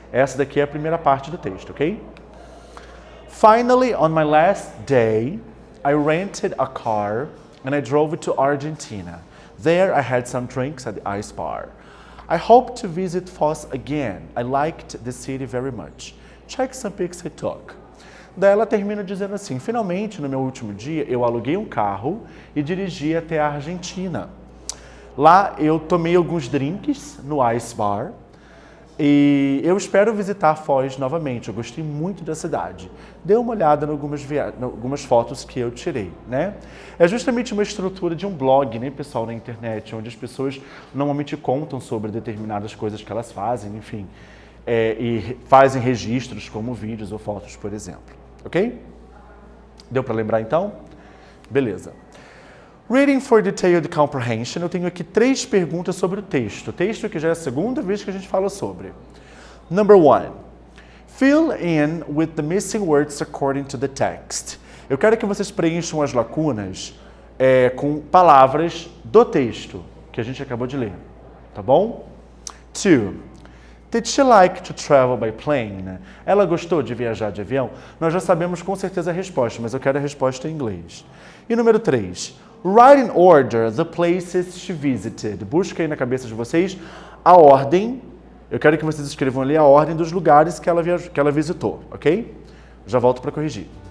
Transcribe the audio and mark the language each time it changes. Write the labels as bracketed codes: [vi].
[pt] Essa daqui é a primeira parte do texto, ok? [en] Finally, on my last day, I rented a car and I drove to Argentina. There I had some drinks at the ice bar. I hope to visit Foz again. I liked the city very much. Check some pics I took. [pt] Daí ela termina dizendo assim, finalmente, no meu último dia, eu aluguei um carro e dirigi até a Argentina. Lá eu tomei alguns drinks no Ice Bar e eu espero visitar Foz novamente. Eu gostei muito da cidade. Dê uma olhada em algumas fotos que eu tirei, né? É justamente uma estrutura de um blog, né, pessoal, na internet, onde as pessoas normalmente contam sobre determinadas coisas que elas fazem, enfim, e fazem registros como vídeos ou fotos, por exemplo. Ok? Deu para lembrar então? Beleza. [en] Reading for detailed comprehension, [pt] eu tenho aqui 3 perguntas sobre o texto. O texto que já é a segunda vez que a gente fala sobre. [en] Number 1. Fill in with the missing words according to the text. [pt] Eu quero que vocês preencham as lacunas com palavras do texto que a gente acabou de ler. Tá bom? 2. [en] Did she like to travel by plane? [pt] Ela gostou de viajar de avião? Nós já sabemos com certeza a resposta, mas eu quero a resposta em inglês. E número 3. [en] Write in order the places she visited. [pt] Busca aí na cabeça de vocês a ordem. Eu quero que vocês escrevam ali a ordem dos lugares que ela visitou, ok? Já volto para corrigir.